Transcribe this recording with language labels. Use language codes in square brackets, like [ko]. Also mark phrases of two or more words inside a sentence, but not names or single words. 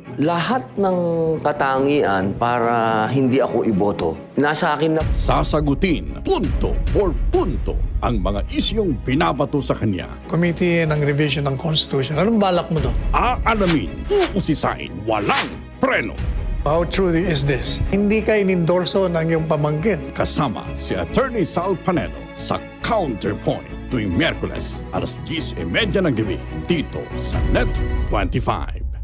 [tl] Lahat ng katangian para hindi ako iboto, nasa akin na. Sasagutin [es] punto por punto [tl] ang mga isyong binabato sa kanya. [en] Committee ng Revision ng Constitution. [tl] Anong balak mo doon? Aalamin, uusisain, walang preno. [en] How true is this? [tl] Hindi ka inendorso ng iyong pamangkin. Kasama si Attorney Sal Panedo sa Counterpoint tuwing Miyerkules alas 10:30 ng gabi dito sa Net 25.